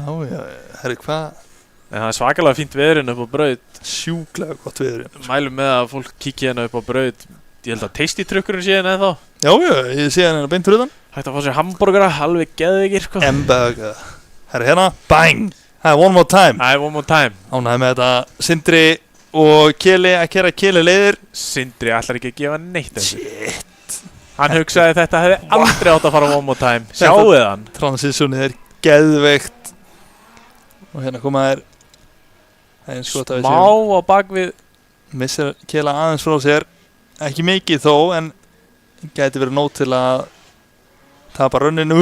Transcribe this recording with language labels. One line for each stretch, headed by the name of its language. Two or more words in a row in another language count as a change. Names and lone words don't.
Icelandic: Já. Herri, hvað? En það er svakalega fínt veðurinn upp á braut. Sjúklega gott veðurinn. Mælum með að fólk kíkja hérna upp á braut. Ég held að tasty-trukkurinn sé hérna eða þá. Já, ég sé hérna beint fyrir utan. Hægt að fá sér hamburgera, alveg geðveikir, sko. Hamburger. Herri, hérna, bang! Það er
English: one more time.
Icelandic: Ánægði með þetta Sindri og Keli að kera Keli leiðir. Sindri ætlar ekki að gefa neitt þessu. Shit. Hann hugsaði þetta hefði aldrei átt að fara
English: one more time.
Icelandic: Sjáuð hann. Transitionið er geðveikt. Og hérna koma þær smá á bakvið. Missir Kela aðeins frá sér. Ekki mikið þó, en gæti verið nóg til að tapa rönninu.